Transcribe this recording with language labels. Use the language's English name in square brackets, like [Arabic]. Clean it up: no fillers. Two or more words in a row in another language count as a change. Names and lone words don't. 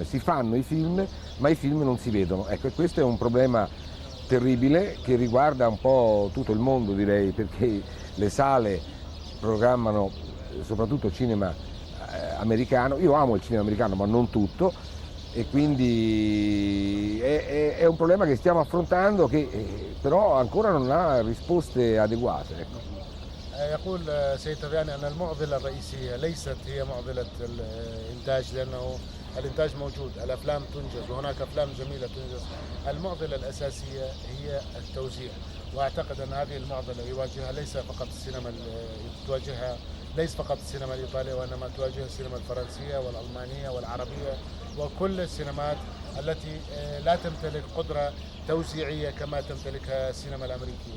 [Italian] Si fanno i film ma i film non si vedono, ecco, e questo è un problema terribile che riguarda un po' tutto il mondo, direi, perché le sale programmano soprattutto cinema americano. Io amo il cinema americano ma non tutto, e quindi è un problema che stiamo affrontando, che però ancora non ha risposte adeguate, ecco. [Arabic] يقول سيد تبياني أن المعضلة الرئيسية ليست هي معضلة الإنتاج، لأنه الإنتاج موجود، الأفلام تنجز وهناك أفلام جميلة تنجز. المعضلة الأساسية هي التوزيع، وأعتقد أن هذه المعضلة يواجهها ليس فقط السينما ليس فقط السينما الإيطالية، وإنما تواجه السينما الفرنسية والألمانية والعربية وكل السينمات التي لا تمتلك قدرة توزيعية كما تمتلكها السينما الأمريكية.